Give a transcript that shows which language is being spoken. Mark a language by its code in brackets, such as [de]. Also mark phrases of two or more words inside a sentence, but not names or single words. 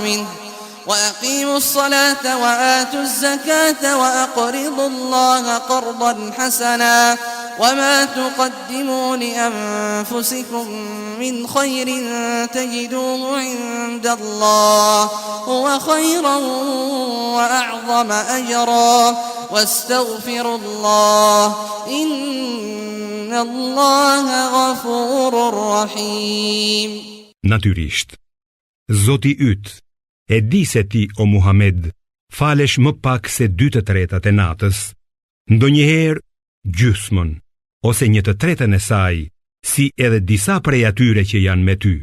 [ar] منه وأقيموا الصلاة وآتوا الزكاة وأقرضوا الله قرضا حسنا وما تقدموا لأنفسكم من خير تجدوه عند الله هو خيرا وأعظم أجرا واستغفروا الله إن الله غفور رحيم. [sq] Natyrisht, Zoti yt e di se ti, o Muhammed, falesh më pak se 2/3 e natës, ndonjëherë gjysmën, ose 1/3 e saj, si edhe disa prej atyre që janë me ty.